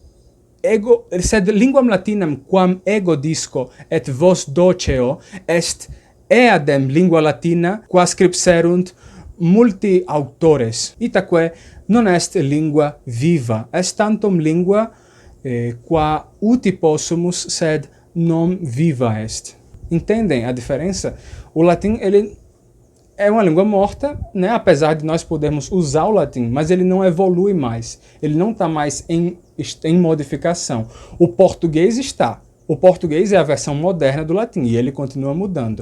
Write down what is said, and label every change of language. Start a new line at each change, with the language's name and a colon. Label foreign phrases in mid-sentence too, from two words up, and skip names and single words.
Latin: linguam latinam quam ego disco et vos doceo est eadem lingua latina qua scripserunt multi autores, itaque non est lingua viva, est tantum lingua qua uti possumus, sed non viva est.
Portuguese: Entendem a diferença? O latim ele é uma língua morta, né? Apesar de nós podermos usar o latim, mas ele não evolui mais. Ele não está mais em modificação. O português está. O português é a versão moderna do latim e ele continua mudando.